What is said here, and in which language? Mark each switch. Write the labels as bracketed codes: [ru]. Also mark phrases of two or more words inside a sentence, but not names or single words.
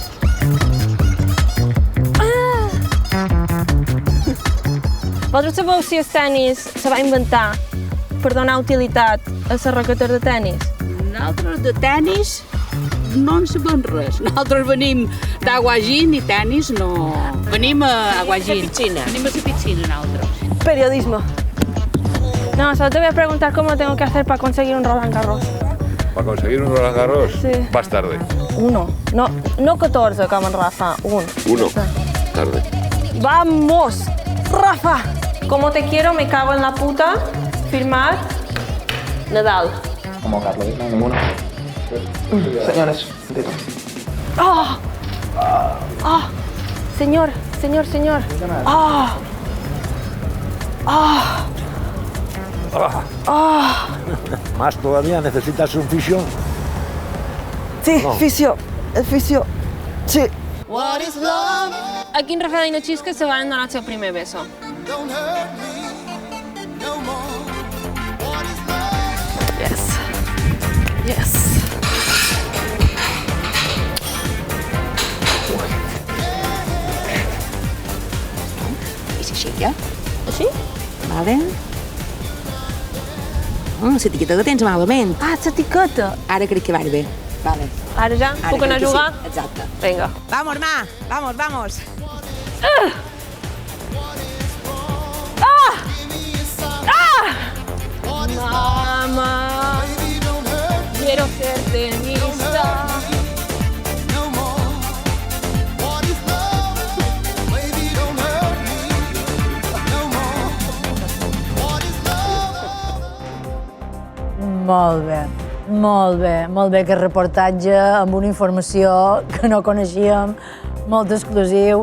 [ca] Vosaltres sabeu si el tenis se va inventar per donar utilitat a les raquetes de tenis? Nosaltres de tenis no en sabem res. Nosaltres venim d'Aguagin i tenis, no. Venim a Aguagin. Venim a la piscina, nosaltres. [es] Periodismo. No, solo te voy a preguntar cómo tengo que hacer para conseguir un Roland Garros. ¿Para conseguir un Roland Garros? Sí. Vas tarde. Uno. No 14 como en Rafa. Uno. Tarde. ¡Vamos! ¡Rafa! Como te quiero, me cago en la puta. Firmar. Nadal. Como Carlos, ninguno. Señores, ¡Ah! ¡Ah! Señor. ¡Ah! ¡Ah! ¡Ah! ¿Más todavía? ¿Necesitas un fisio? Sí, No. fisio. El fisio. Sí. [ca] A quin Rafael i Nachisca se van donar el seu primer beso? Yes. I s'aixeca. Així? Vale. L'etiqueta que tens malament. Ah, l'etiqueta. Ara crec que va bé. Vale. Ara ja? Ara Puc anar a crec que jugar? sí. Exacte. Vinga. [es] Vamos, Ma. Vamos. Mamá, quiero ser tenista. [ca] Molt bé aquest reportatge amb una informació que no coneixíem, molt exclusiu.